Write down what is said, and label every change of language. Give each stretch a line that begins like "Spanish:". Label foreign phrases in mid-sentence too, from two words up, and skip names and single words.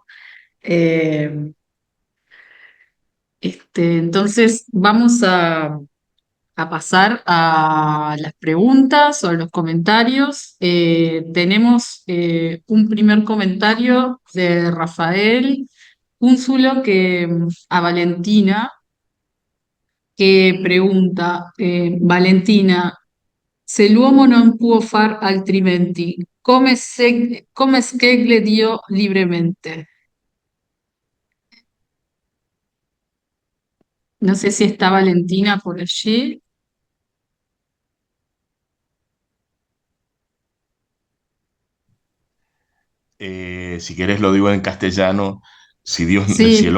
Spanish: Eh, entonces vamos a pasar a las preguntas o a los comentarios. Tenemos un primer comentario de Rafael Cúnzulo a Valentina, que pregunta,
Italian: Valentina, se l'uomo non può far altrimenti, come scegle Dio libremente?
Spanish: No sé si está Valentina por allí. Si querés lo digo en castellano, si el